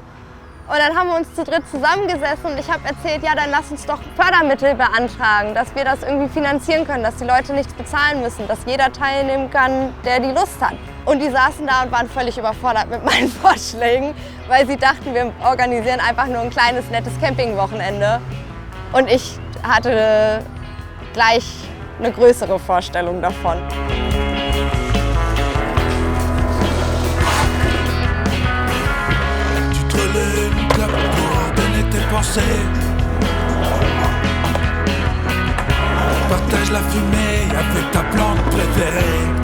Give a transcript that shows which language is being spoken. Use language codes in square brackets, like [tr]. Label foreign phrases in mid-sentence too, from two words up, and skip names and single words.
[de] Und dann haben wir uns zu dritt zusammengesessen und ich habe erzählt, ja dann lass uns doch Fördermittel beantragen, dass wir das irgendwie finanzieren können, dass die Leute nichts bezahlen müssen, dass jeder teilnehmen kann, der die Lust hat. Und die saßen da und waren völlig überfordert mit meinen Vorschlägen, weil sie dachten, wir organisieren einfach nur ein kleines, nettes Campingwochenende. Und ich hatte gleich eine größere Vorstellung davon. [fr] Une clope pour donner tes pensées. Partage la fumée avec ta plante préférée.